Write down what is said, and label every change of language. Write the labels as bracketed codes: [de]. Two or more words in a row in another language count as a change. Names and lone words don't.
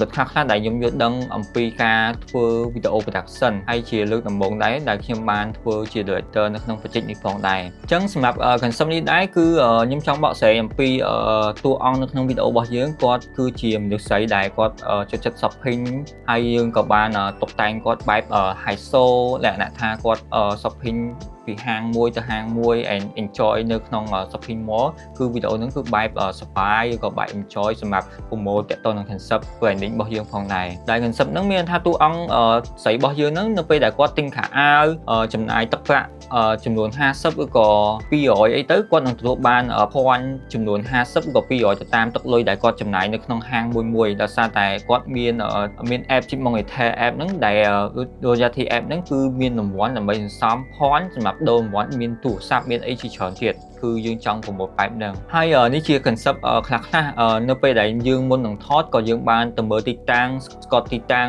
[km] ចខ្លះៗដែលខ្ញុំយល់ដឹងអំពីការធ្វើវីដេអូ production ហើយជាលើកដំបូងដែរដែលខ្ញុំបានធ្វើជា director នៅក្នុង project នេះផងដែរអញ្ចឹង សម្រាប់ concept នេះដែរគឺខ្ញុំចង់បកស្រាយអំពីតួអង្គនៅក្នុងវីដេអូរបស់យើងគាត់គឺជាមនុស្សស្រីដែលគាត់ចូលចិត្ត shopping ហើយយើងក៏បានតុបតែងគាត់បែប [en] high soul [km] លក្ខណៈថាគាត់ shopping ពីហាងមួយទៅហាងមួយ [en] and enjoy [km] នៅក្នុង [en] shopping mall [km] គឺវីដេអូហ្នឹងគឺបែបសប្បាយឬក៏បែប enjoy សម្រាប់ promote ទាក់ទងនឹង [en] concept branding [km] របស់យើងផងដែរដែល concept ហ្នឹងមានថាតួអង្គស្រីរបស់យើងហ្នឹងនៅពេលដែលគាត់ទិញខោអាវចំ ណាយទឹកប្រាក់ចំនួន50ឬក៏200អីទៅគាត់នឹងទទួលបានភ័ណ្ឌចំនួន50ឬក៏200ទៅតាមទឹកលុយដែលគាត់ចំណាយនៅក្នុងហាងមួយដោយសារតែគាត់មាន app ជា [en] monetary app [km] ហ្នឹងដែល Royalty app ហ្នឹងគឺមានរង្វាន់ដើម្បីសន្សំភ័ណ្ឌសម្រាប់ដូររង្វាន់មានទូរស័ព្ទមានអីជាច្រើនទៀតគឺយើងចង់ប្រមូលបែបហ្នឹងហើយនេះជា concept ខ្លះនៅពេលដែលយើងមុននឹងថតក៏យើងបានទៅមើលទីតាំងស្កតទីតាំង